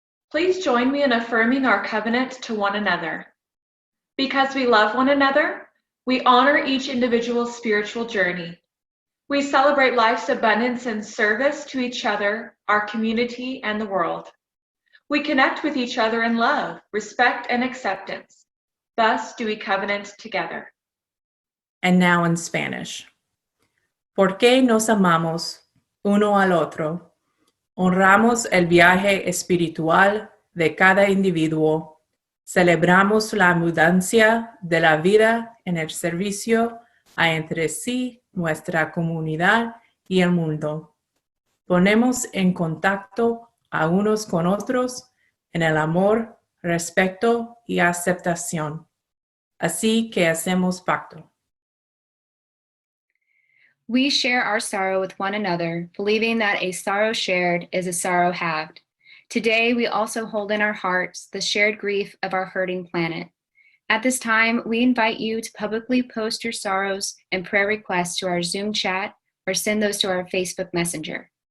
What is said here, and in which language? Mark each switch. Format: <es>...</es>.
<en>Please join me in affirming our covenant to one another. Because we love one another, we honor each individual's spiritual journey. We celebrate life's abundance and service to each other, our community, and the world. We connect with each other in love, respect, and acceptance. Thus do we covenant together. And now in Spanish.</en> <es>¿Por qué nos amamos uno al otro? Honramos el viaje espiritual de cada individuo. Celebramos la abundancia de la vida en el servicio a entre sí, nuestra comunidad y el mundo. Ponemos en contacto a unos con otros en el amor, respeto y aceptación. Así que hacemos pacto.</es> <en>We share our sorrow with one another, believing that a sorrow shared is a sorrow halved. Today, we also hold in our hearts the shared grief of our hurting planet. At this time, we invite you to publicly post your sorrows and prayer requests to our Zoom chat or send those to our Facebook Messenger.</en>